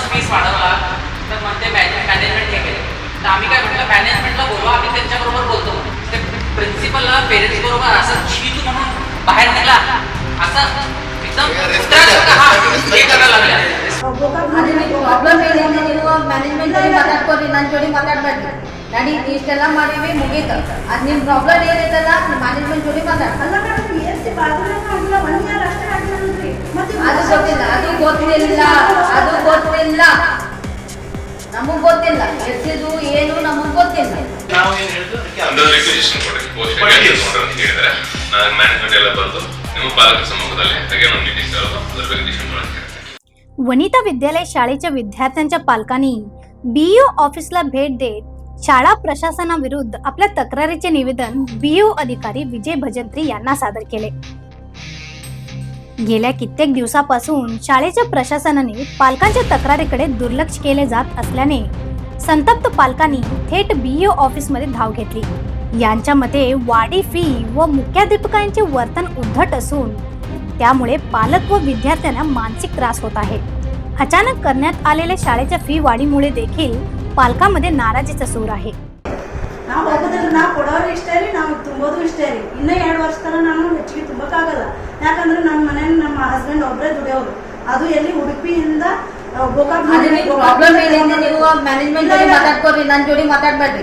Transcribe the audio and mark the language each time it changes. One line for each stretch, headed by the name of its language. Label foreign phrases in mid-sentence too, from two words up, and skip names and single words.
Marathi: वाढवला तर म्हणते मॅनेजमेंट हे केलं. तर आम्ही काय म्हटलं मॅनेजमेंटला बोलवा, आम्ही त्यांच्याबरोबर बोलतो. ते प्रिन्सिपलला पेरेंट्स बरोबर असं छी तू म्हणून बाहेर निघाला असं एकदम हे करायला लागले.
Kannada: ಪ್ರಾಬ್ಲಮ್ ಏನಿದೆ ನೀವು ಮ್ಯಾನೇಜ್ಮೆಂಟ್ ಜೊತೆ ಮಾತಾಡ್ಕೊರಿ, ನನ್ನ ಜೋಡಿ ಮಾತಾಡಬೇಡ್ರಿ. ನಡಿ ಇಷ್ಟೆಲ್ಲ ಮಾಡಿವಿ ಮುಗೀತು. ಅದು ನಿಮ್ಮ ಪ್ರಾಬ್ಲಮ್ ಏನೈತಲ್ಲ ಮ್ಯಾನೇಜ್ಮೆಂಟ್ ಜೋಡಿ ಮಾತಾಡ. ಅಲ್ಲ ಮೇಡಮ್ ಎಷ್ಟು ಬಾಗಿಲ್ಲ ಆಗಿಲ್ಲ 1 ಇಯರ್ ಅಷ್ಟೇ ಆಗಿರೋದ್ರಿ. ಮತ್ತೆ ಅದು ಗೊತ್ತಿಲ್ಲ, ಅದು ಗೊತ್ತಿಲ್ಲ, ಅದು ಗೊತ್ತಿಲ್ಲ, ನಮಗ್ ಗೊತ್ತಿಲ್ಲ. ಎಷ್ಟಿದು ಏನು ನಮಗ್ ಗೊತ್ತಿಲ್ಲ. ನಾವು ಏನು ಹೇಳಿದ್ರು ಒಂದು ರಿಕ್ವೆಸಿಷನ್ ಕೊಡಿ ಪೋಸ್ಟ್ ಅಂತ ಹೇಳಿದ್ರೆ ನಾನು ಮ್ಯಾನೇಜ್ಮೆಂಟ್ ಎಲ್ಲ ಬರೆದು ನಿಮ್ಮ ಪಾಲಕರ ಸಮ್ಮುಖದಲ್ಲಿ ಹಾಗೆ ಒಂದು ಮೀಟಿಂಗ್ ಕರೆದು ಅದರ ಬಗ್ಗೆ ಡಿಸಿಷನ್ ಮಾಡೋಣ.
Marathi: वनिता विद्यालय शाळेच्या विद्यार्थ्यांच्या पालकांनी बीईओ ऑफिसला भेट देत शाळा प्रशासनाविरुद्ध आपल्या तक्रारीचे निवेदन बीईओ अधिकारी विजय भजंत्री यांना सादर केले. गेल्या कित्येक दिवसापासून शाळेच्या प्रशासनाने पालकांच्या तक्रारीकडे दुर्लक्ष केले जात असल्याने संतप्त पालकांनी थेट बीईओ ऑफिसमध्ये धाव घेतली. यांच्या मते वाढी फी व मुख्याध्यापकांचे वर्तन उद्धट असून त्यामुळे पालक व विद्यार्थ्यांना मानसिक त्रास होत आहे. अचानक करण्यात आलेल्या शाळेच्या फी वाढीमुळे देखील पालकांमध्ये नाराजीचा सूर आहे.
Kannada: ನಾವು ಹೋಗೋದಿಲ್ಲ, ನಾವು ಕೊಡೋರು ಇಷ್ಟೇ ರೀ, ನಾವು ತುಂಬೋದು ಇಷ್ಟೇ ರೀ. ಇನ್ನೂ 2 ವರ್ಷ ತನಕ ನಾನು ಹೆಚ್ಚಿಗೆ ತುಂಬಕ್ಕಾಗಲ್ಲ. ಯಾಕಂದ್ರೆ ನಮ್ಮ ಮನೇಲಿ ನಮ್ಮ ಹಸ್ಬೆಂಡ್ ಒಬ್ಬರೇ ದುಡಿಯೋರು, ಅದು ಎಲ್ಲಿ ಉಡುಪಿಯಿಂದ ಗೋಕಾಕ್. ಪ್ರಾಬ್ಲಮ್ ಏನಿದೆ ನೀವು ಮ್ಯಾನೇಜ್ಮೆಂಟ್ ಜೊತೆ ಮಾತಾಡ್ಕೊರಿ, ನನ್ನ ಜೋಡಿ ಮಾತಾಡ್ಬೇಡ್ರಿ.